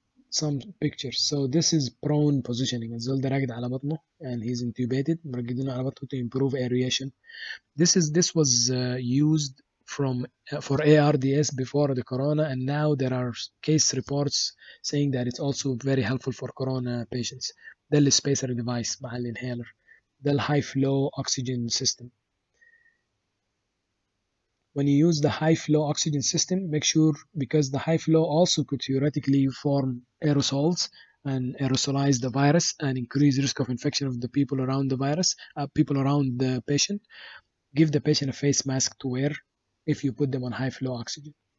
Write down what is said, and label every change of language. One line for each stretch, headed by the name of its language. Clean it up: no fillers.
English: Some pictures. So this is prone positioning.
Arabic: الزول ده راقد على بطنه
English: and he's intubated.
Arabic: مرقدينه على بطنه
English: to improve aeration. This was used for ARDS before the corona, and now there are case reports saying that it's also very helpful for corona patients.
Arabic: ده السبيسر ديفايس مع الانهيلر. ده الهاي فلو
English: oxygen system. When you use the high flow oxygen system, make sure, because the high flow also could theoretically form aerosols and aerosolize the virus and increase risk of infection of the people around the virus, people around the patient. Give the patient a face mask to wear if you put them on high flow oxygen.